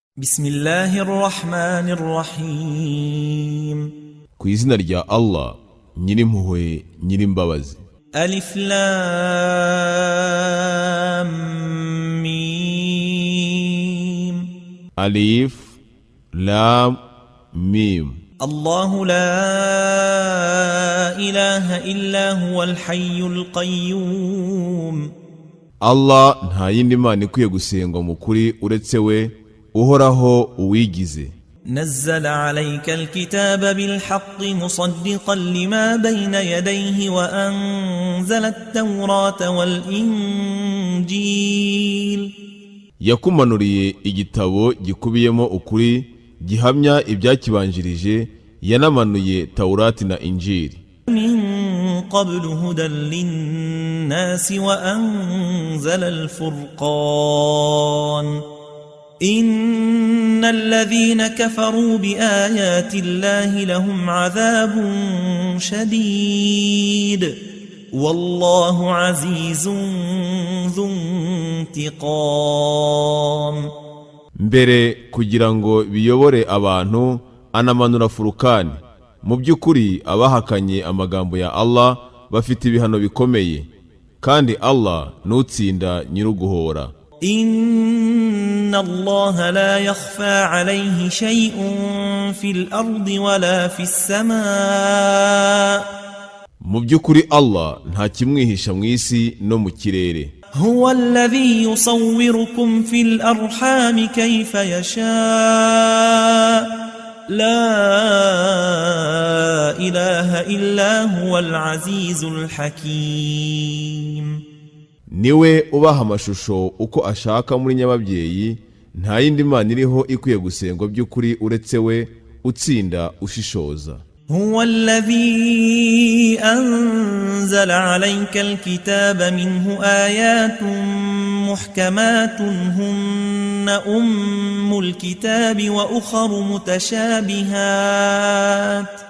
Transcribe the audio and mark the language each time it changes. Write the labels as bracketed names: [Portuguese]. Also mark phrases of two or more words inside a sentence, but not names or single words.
[Arabic] بسم الله الرحمن الرحيم [Kinyarwanda] ku izina rya Allah nyirimpuhwe nyirimbabazi. [Arabic] ألف لام ميم ألف لام ميم. الله لا إله إلا هو الحي القيوم [Kinyarwanda] Allah nta yindi mana ikwiye gusengwa mu kuri uretse we uhoraho uwigize. [Arabic] نزل عليك الكتاب بالحق مصدقا لما بين يديه وأنزل التوراة والإنجيل [Kinyarwanda] Yakumanuriye igitabo gikubiyemo ukuri gihamya ibyakibanjirije, yanamanuye Taurati na Injili. [Arabic] من قبل هدى للناس وأنزل الفرقان إن الذين كفروا بآيات الله لهم عذاب شديد والله عزيز ذو انتقام. [Kinyarwanda] Mbere kugira ngo biyobore abantu anamanura Furukani. Mu by'ukuri abahakanye amagambo ya Allah bafite ibihano bikomeye, kandi Allah nutsinda nyiruguhora. [Arabic] إن الله لا يخفى عليه شيء في الأرض ولا في السماء. [Kinyarwanda] Mu by'ukuri Allah nta kimwihisha mu isi no mu kirere. [Arabic] هو الذي يصوركم في الأرحام كيف يشاء لا إله إلا هو العزيز الحكيم. [Kinyarwanda] Niwe ubaha amashusho uko ashaka muri nyababyeyi, nta yindi mana iriho ikwiye gusengwa by'ukuri uretse we utsinda ushishoza. [Arabic] هو الذي أنزل عليك الكتاب منه آيات محكمات هن أم الكتاب وأخر متشابهات